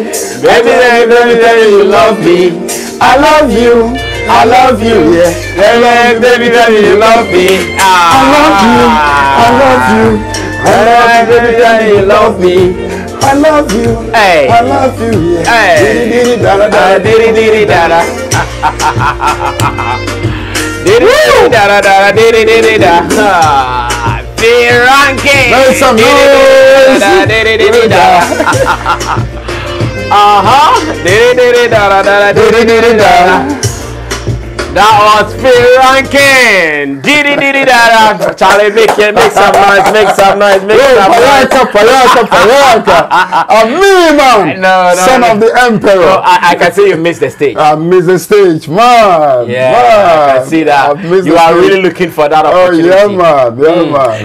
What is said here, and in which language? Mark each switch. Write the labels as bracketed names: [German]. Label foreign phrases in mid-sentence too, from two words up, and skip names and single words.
[English] Baby, baby, you love me. I love you, I love you, yeah. Baby, you love me. I love you, I love you. I love you, baby, you love me. I love you, hey. I love you, yeah. Hey. Diddy da da da, diddy diddy da da. Diddy da da da, diddy diddy da. Fear ranking. Make some noise. Diddy diddy da. Diddy diddy da da da, diddy diddy da. That was Fear ranking. Diddy diddy da da. Charlie, make some noise, make some noise, make some noise. A me, man. No, son of the emperor. No, I can see you missed the stage. I missed the stage, man. Yeah, man. I can see that. You are really looking for that opportunity. Oh, yeah, man. Yeah, man.